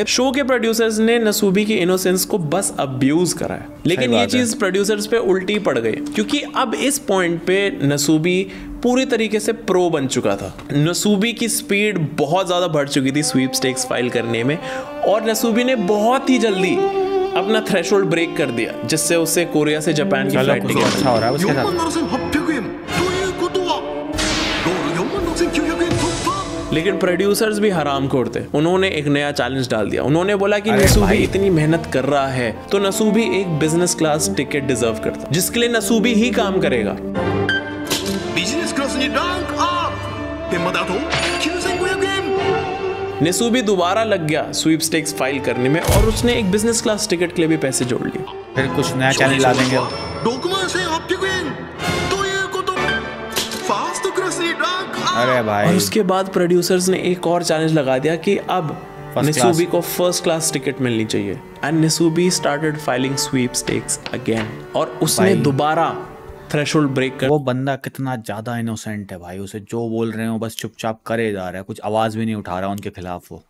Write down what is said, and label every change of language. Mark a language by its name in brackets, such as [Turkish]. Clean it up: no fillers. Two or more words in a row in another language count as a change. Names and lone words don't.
[Hindi] शो के प्रोड्यूसर्स ने नसूबी की इनोसेंस को बस अब्यूज करा है, लेकिन ये चीज प्रोड्यूसर्स पे उल्टी पड़ गई, क्योंकि अब इस पॉइंट पे नसूबी पूरी तरीके से प्रो बन चुका था। नसूबी की स्पीड बहुत ज़्यादा बढ़ चुकी थी [English] sweepstakes file [Hindi] करने में, और नसूबी ने बहुत ही जल्दी अपना [English] threshold break [Hindi] कर दिया, जिससे उसे कोरिया से जापान की [English] flight ticket [Hindi] अच्छा हो रहा है उसके साथ। [Japanese] 47,800 円ということはゴール 47,900 円突破 [Hindi] लेकिन प्रोड्यूसर्स भी हरामखोर थे। उन्होंने एक नया चैलेंज डाल दिया। उन्होंने बोला कि नसूबी इतनी मेहनत कर रहा है तो नसूबी एक [English] business class ticket [Hindi] डिजर्व करता, जिसके लिए नसूबी ही काम करेगा। [Japanese] ビジネスクラスにランクアップペンまであと 9,500 円 [Hindi] नसूबी दोबारा लग गया [English] sweepstakes file [Hindi] करने में और उसने एक [English] business class ticket [Hindi] के लिए भी पैसे जोड़ लिए। फिर कुछ नया चैलेंज ला देंगे। [Japanese] 61,800 円ということファーストクラスにランクアップ [Hindi] अरे और भाई, उसके बाद प्रोड्यूसर्स ने एक और चैलेंज लगा दिया कि अब First नसूबी class। को [English] first class ticket [Hindi] मिलनी चाहिए। [English] and Nasubi started filing sweepstakes again, [Hindi] और उसने भाई। दोबारा [English] threshold break [Hindi] कर वो बंदा कितना ज्यादा इनोसेंट है भाई। उसे जो बोल रहे हो बस चुपचाप करे जा रहा है, कुछ आवाज भी नहीं उठा रहा उनके खिलाफ वो।